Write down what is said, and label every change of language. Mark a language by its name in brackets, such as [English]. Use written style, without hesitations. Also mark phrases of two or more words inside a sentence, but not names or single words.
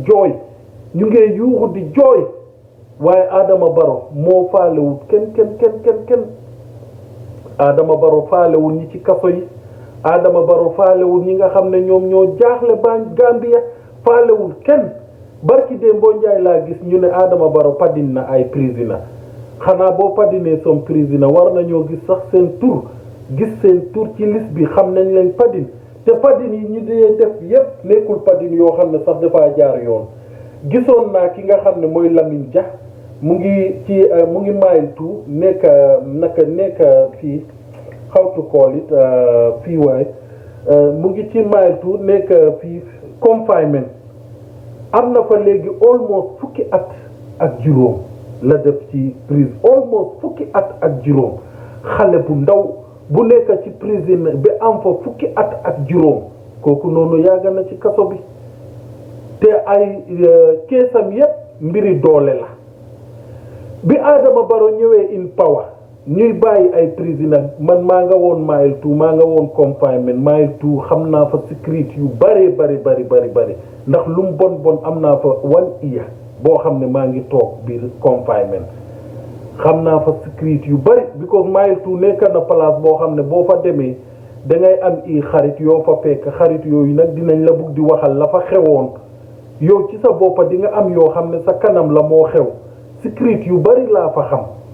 [Wolof] di jooy waaye Adama Barrow moo faalewul kenn Adama Barrow faalewul ñi ci kaso yi Adama Barrow faalewul ñi nga xam ne ñoom ñoo jaaxle Gambia faalewul kenn barki Dembo Njaay laa gis ñu ne Adama Barrow padin na ay prisoner xanaa boo padinee som prisoner war nañoo gis sax seen tur ci liste bi xam nañ leen padin te padin yi ñu dee def yépp nekkul padin yoo xam ne sax dafaa jaar yoon gisoon naa ki nga xam ne mooy Lamine Dia mu ngi mile 2 nekk fii [English] how to call it [Wolof] fii waay mu ngi ci mile 2 nekk fii confinement am na fa léegi almost fukki at ak juróom la def ci prison almost fukki at ak juróom xale bu ndaw bu nekk ci prison bi am fa fukki at ak juróom kooku noonu yàgg na ci kaso bi te ay keesam yépp mbiri doole la bi Adama Barrow ñëwee [English] in power [Wolof] ñuy bàyyi ay prisoner man maa nga woon mile 2 maa nga woon confinement mile 2 xam naa fa sécurité yu bari ndax lu mu bon am naa fa 1 year boo xam ne maa ngi toog biir confinement xam naa fa sécurité yu bari because mile 2 nekk na place boo xam ne boo fa demee dangay am i xarit yoo fa fekk xarit yooyu nag dinañ la bugg di waxal la fa xewoon yow ci sa boppa di nga am yoo xam ne sa kanam la moo xew sécurité yu bari laa fa xam